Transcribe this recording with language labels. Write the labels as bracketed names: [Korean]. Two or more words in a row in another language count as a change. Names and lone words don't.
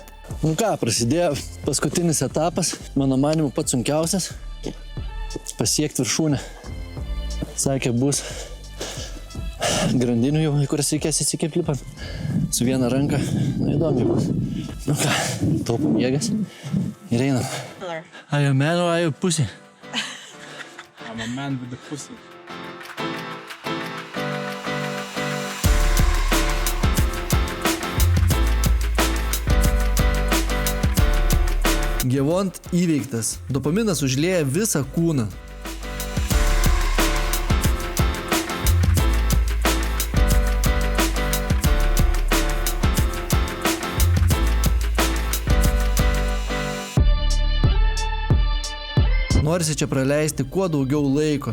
[Lithuanian] Nu ką, prasidėjo paskutinis etapas, mano manimu pats sunkiausias, pasiekti viršūnę. Sakė, bus grandinių jau, į kurias reikės įsikėpt lipant. Su viena ranka, įdomi bus. Nu ką, taupom jėgas ir einam. [English] Are you a man or are you a pussy? I'm a man with a pussy. [Lithuanian] Gievont įveiktas. Dopaminas užlieja visą kūną. Norisi čia praleisti kuo daugiau laiko.